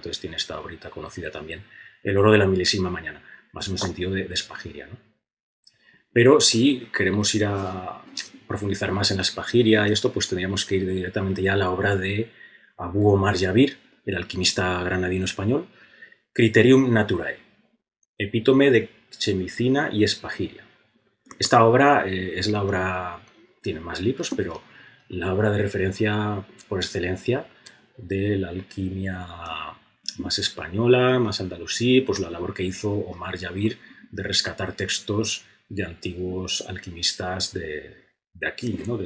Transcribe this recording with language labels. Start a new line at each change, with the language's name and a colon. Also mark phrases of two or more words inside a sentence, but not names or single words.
Spanish: Entonces tiene esta obrita conocida también, El oro de la milésima mañana, más en un sentido de espagiria, ¿no? Pero si queremos ir a profundizar más en la espagiria y esto, pues tendríamos que ir directamente ya a la obra de Abu Omar Jabir, el alquimista granadino español, Criterium Naturae, epítome de chemicina y espagiria. Esta obra es la obra, tiene más libros, pero la obra de referencia por excelencia de la alquimia más española, más andalusí, pues la labor que hizo Omar Jabir de rescatar textos de antiguos alquimistas de aquí, ¿no?